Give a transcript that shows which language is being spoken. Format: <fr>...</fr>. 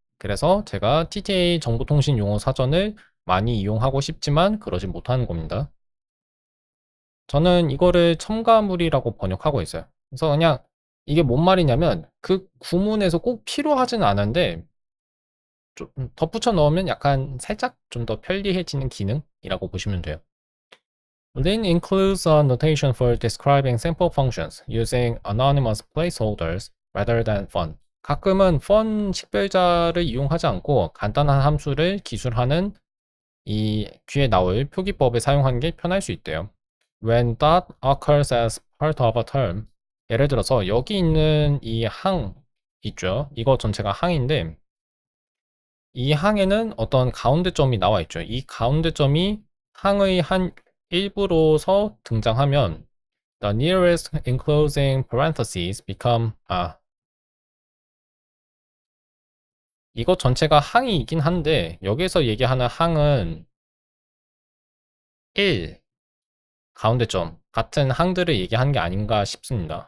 <ko>그래서 제가 TTA 정보통신 용어 사전을 많이 이용하고 싶지만 그러지 못하는 겁니다. 저는 이거를 첨가물이라고 번역하고 있어요. 그래서 그냥 이게 뭔 말이냐면 그 구문에서 꼭 필요하진 않은데 좀 덧붙여 넣으면 약간 살짝 좀 더 편리해지는 기능이라고 보시면 돼요.</ko> <en>Lin includes a notation for describing simple functions using anonymous placeholders rather than fun.</en> <ko>가끔은 fun 식별자를 이용하지 않고 간단한 함수를 기술하는 이 뒤에 나올 표기법을 사용하는 게 편할 수 있대요.</ko> <en>When dot occurs as part of a term,</en> <ko>예를 들어서 여기 있는 이 항 있죠. 이거 전체가 항인데 이 항에는 어떤 가운데점이 나와 있죠. 이 가운데점이 항의 한 일부로서 등장하면</ko> <en>the nearest enclosing parentheses become</en> <ko>이거 전체가 항이긴 한데 여기서 얘기하는 항은 1 가운데점 같은 항들을 얘기하는 게 아닌가 싶습니다.</ko>